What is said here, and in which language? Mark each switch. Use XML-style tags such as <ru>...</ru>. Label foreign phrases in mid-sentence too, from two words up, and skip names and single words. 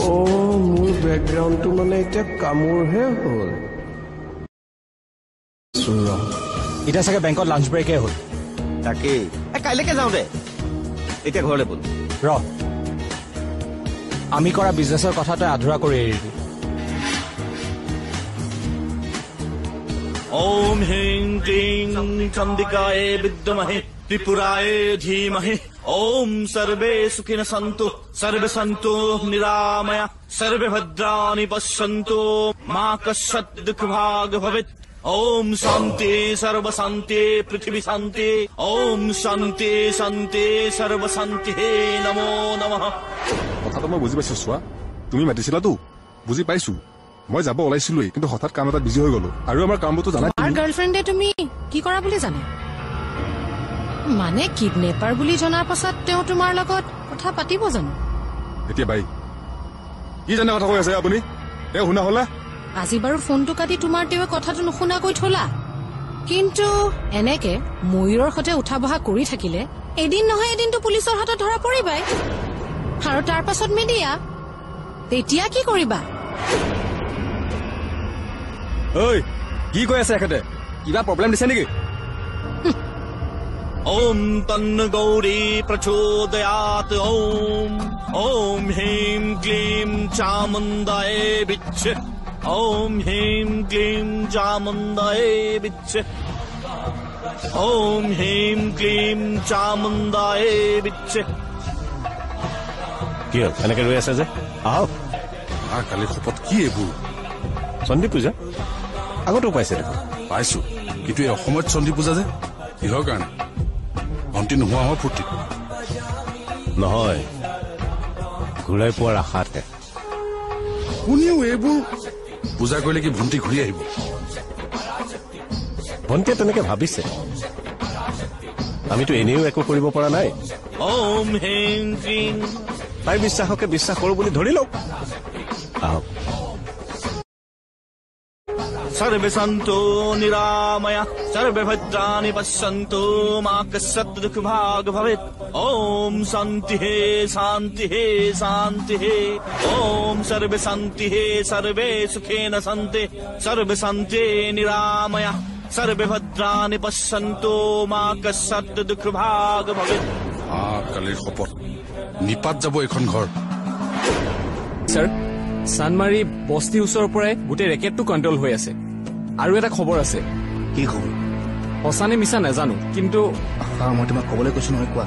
<as>মোৰ বেকগ্ৰাউণ্ডটো মানে এতিয়া কামোৰহে হ'ল। এতিয়া চাগে বেংকত</as> <en>lunch break</en> <as>হ'ল। তাকেই, কাইলৈকে যাওঁ দে, এতিয়া ঘৰলৈ বল। ৰ, আমি কৰা বিজনেছৰ কথা তই আধৰুৱা কৰি এৰিবি।</as> <sa>ओम ह्रीं क्लीं चंडिकाये विद्महे त्रिपुराये धीमहि ओम सर्वे सुखिनः सन्तु सर्वे सन्तु निरामया सर्वे भद्राणि पश्यन्तु मा कश्चित् दुःखभाग् भवेत्। ओम शान्ति सर्व शान्ति पृथ्वी शान्ति ओम शान्ति शान्ति सर्व शान्ति नमो नमः।</sa> <as>কথাটো মই বুজি পাইছো। চোৱা, তুমি মাতিছিলাতো, বুজি পাইছো। মই যাব ওলাইছিলোই, কিন্তু হঠাৎ কাম এটা বিজি হৈ গলো। আৰু আমাৰ কামবোৰতো জানাই। তোমাৰ গাৰ্লফ্ৰেণ্ডে তুমি কি কৰা বুলি জানে? মানে কিডনেপাৰ বুলি জনাৰ পাছত তেওঁ তোমাৰ লগত কথা পাতিব জানো? এতিয়া বাই কি জানে কথা কৈ আছে আপুনি? তেওঁ শুনা হলা? আজি বাৰু ফোনটো কাটি তোমাৰ তেওঁ কথাটো নুশুনাকৈ থলা, কিন্তু এনেকে ময়ূৰৰ সৈতে উঠা বহা কৰি থাকিলে এদিন নহয় এদিনতো পুলিচৰ হাতত ধৰা পৰিবাই। আৰু তাৰ পাছত মিডিয়া, তেতিয়া কি কৰিবা? ঐ, কি কৈ আছে এখেতে? কিবা প্ৰব্লেম দিছে নেকি?</as> <sa>ओम तन्न गौरी प्रचोदयात् ओम ओम ह्रीं क्लीं चामुण्डाये विच्छ ओम ह्रीं क्लीं चामुण्डाये विच्छ ओम ह्रीं क्लीं चामुण्डाये विच्छ।</sa> <as>কি হ'ল এনেকে ৰৈ আছে যে? আহ, কালি শপত কি এইবোৰ? চণ্ডী পূজা আগতো পাইছে দেখোন। পাইছো, কিন্তু এই অসমত চণ্ডী পূজা যে কিহৰ কাৰণে? ভণ্টি নোহোৱা হোৱা ফূৰ্তি নহয়, ঘূৰাই পোৱাৰ আশাতে। কোনেও এইবোৰ পূজা কৰিলে কি ভণ্টি ঘূৰি আহিব? ভণ্টিয়ে তেনেকে ভাবিছে, আমিতো এনেও একো কৰিব পৰা নাই।</as> <sa>ओम ह्रीं क्लीं</sa> <as>তাইৰ বিশ্বাসকে বিশ্বাস কৰো বুলি ধৰি লওক। আহক।</as> <sa>सर्वे सन्तु निरामया सर्वे भद्राणि पश्यन्तु मा कश्चित् दुःखभाग् भवेत्। ओम शान्तिः शान्तिः शान्तिः ओम सर्वे शान्तिः सर्वे सुखेन सन्ति सर्वे शान्ति निरामया सर्वे भद्राणि पश्यन्तु मा कश्चित् दुःखभाग् भवेत्।</sa> <as>কালিৰ শপত নিপাত যাব এখন ঘৰ। ছাৰ, চানমাৰী বস্তি ওচৰৰ পৰাই গোটেই ৰেকেটটো কণ্ট্ৰল হৈ আছে। আৰু এটা খবৰ আছে। কি খবৰ? সঁচা নে মিছা নাজানো, কিন্তু মই তোমাক কবলৈ কৈছো নহয়। কোৱা</as>